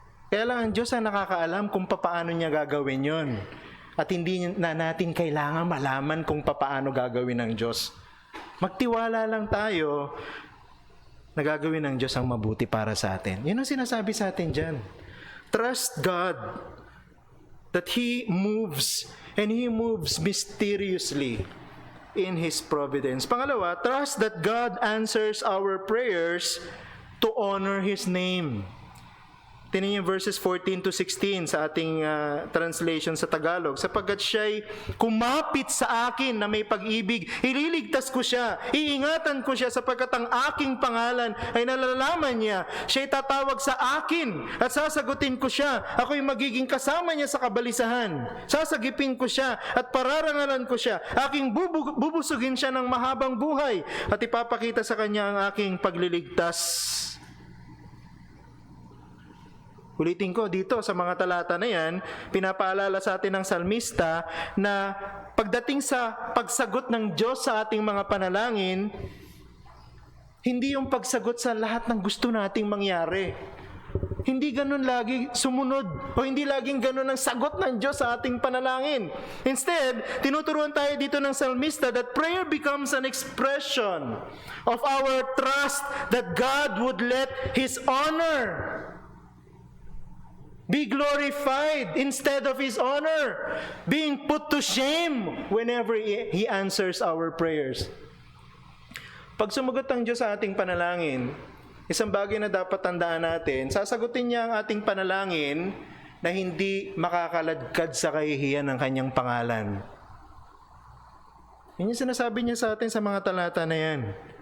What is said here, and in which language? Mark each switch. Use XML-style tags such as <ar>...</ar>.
<tl>Kaya lang ang Diyos ang nakakaalam kung paano niya gagawin yon. At hindi na natin kailangan malaman kung paano gagawin ng Diyos. Magtiwala lang tayo na gagawin ng Diyos ang mabuti para sa atin. Yun ang sinasabi sa atin dyan.</tl> <en>Trust God that He moves, and He moves mysteriously in His providence.</en> <tl>Pangalawa,</tl> <en>trust that God answers our prayers to honor His name.</en> <tl>Tingnan niyo</tl> <en>verses 14 to 16</en> <tl>sa ating translation sa Tagalog. Sapagkat siya'y kumapit sa akin na may pag-ibig, ililigtas ko siya, iingatan ko siya sapagkat ang aking pangalan ay nalalaman niya. Siya'y tatawag sa akin at sasagutin ko siya. Ako'y magiging kasama niya sa kabalisahan. Sasagipin ko siya at pararangalan ko siya. Aking bubusugin siya ng mahabang buhay at ipapakita sa kanya ang aking pagliligtas. Ulitin ko dito sa mga talata na yan, pinapaalala sa atin ng salmista na pagdating sa pagsagot ng Diyos sa ating mga panalangin, hindi yung pagsagot sa lahat ng gusto nating mangyari. Hindi ganun lagi sumunod o hindi laging ganun ang sagot ng Diyos sa ating panalangin.</tl> <en>Instead,</en> <tl>tinuturuan tayo dito ng salmista</tl> <en>that prayer becomes an expression of our trust that God would let His honor be glorified instead of His honor being put to shame whenever He answers our prayers.</en> <tl>Pag sumagot ang Diyos sa ating panalangin, isang bagay na dapat tandaan natin, sasagutin niya ang ating panalangin na hindi makakaladkad sa kahihiyan ng kanyang pangalan. Yun yung sinasabi niya sa atin sa mga talata na yan.</tl>